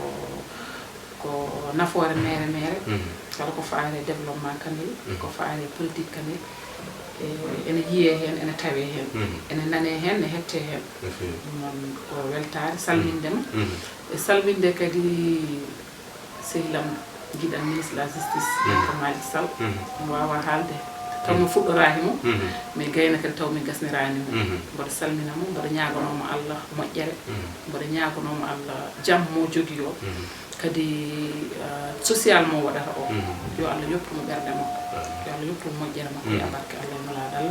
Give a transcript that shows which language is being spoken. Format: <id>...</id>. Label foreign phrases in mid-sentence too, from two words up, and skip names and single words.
<ff>ko nafoore mere kala ko faare développement Kanel, ko faare politique Kanel ene yiye hen, ene tawe hen, ene nane hen, ne hette hen. Non ko weltare salmindema e salminde kadi sehilam giɗan</ff> <fr>ministre de la justice</fr> <ff>ko Malick Sall mi wawa haalde taw mi fuɗɗorahimo mais gayna kadi taw mi gasniranimo. Mboɗo salminamo, mboɗo ñagonomo Allah moƴƴere, mboɗo ñagonomo Allah jaam mo jogui o kadi social mo waɗata o yo Allah yoppumo ɓerde makko, yo Allah yoppumo moƴƴere makko ya barke Allah e malade Allah.</ff>